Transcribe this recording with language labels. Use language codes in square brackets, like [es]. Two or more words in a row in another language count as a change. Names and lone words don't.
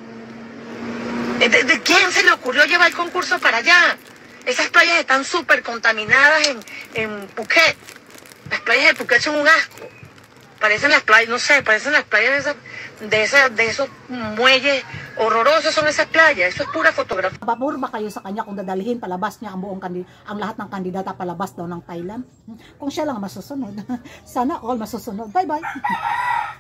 [es] ¿De quién se le ocurrió llevar el concurso para allá? Esas playas están súper contaminadas en Phuket. Las playas de Phuket son un asco. Parecen las playas, no sé, parecen las playas de esos muelles horrorosos son esas playas. Eso es pura fotografía. [tl] Babor ba kayo sa kanya kung dadalhin palabas niya ang ang lahat ng kandidata palabas daw ng Thailand? Kung siya lang masusunod. Sana all masusunod. Bye-bye.